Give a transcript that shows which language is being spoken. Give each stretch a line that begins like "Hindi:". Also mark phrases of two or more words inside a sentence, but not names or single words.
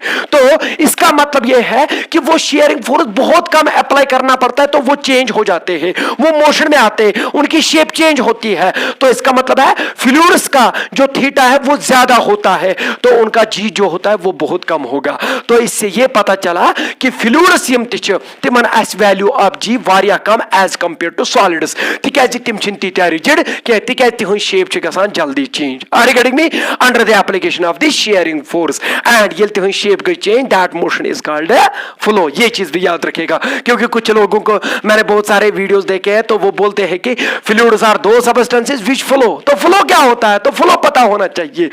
Hindi: तो इसका मतलब यह है कि वो
English: shearing force
Hindi: बहुत कम अप्लाई करना पड़ता है, तो वो चेंज हो जाते हैं, वो मोशन में आते हैं, उनकी
English: shape change
Hindi: होती है। तो इसका मतलब है फ्लूइड्स का जो थीटा है वो ज्यादा होता है, तो उनका जी जो होता है वो बहुत कम होगा। तो इससे ये पता चला कि
Kashmiri: फ्लूइड्स यम तिमन आस
English: value of G
Kashmiri: वारिया कम
English: as compare to solids,
Kashmiri: तिकाज तिम छिन तीटा रिजिड के तिकाज तिहुं शेप छ गसान जल्दी चेंज।
English: are you getting me? under the application of the shearing force and
Kashmiri: ये तिहुं शेप गई चेंज,
English: that motion is called flow.
Hindi: ये चीज भी याद रखेगा, क्योंकि कुछ लोगों को मैंने बहुत सारे वीडियोस देखे हैं, तो वो बोलते हैं कि
English: fluids are those substances which flow.
Hindi: तो फ्लो क्या होता है? तो फ्लो पता होना चाहिए।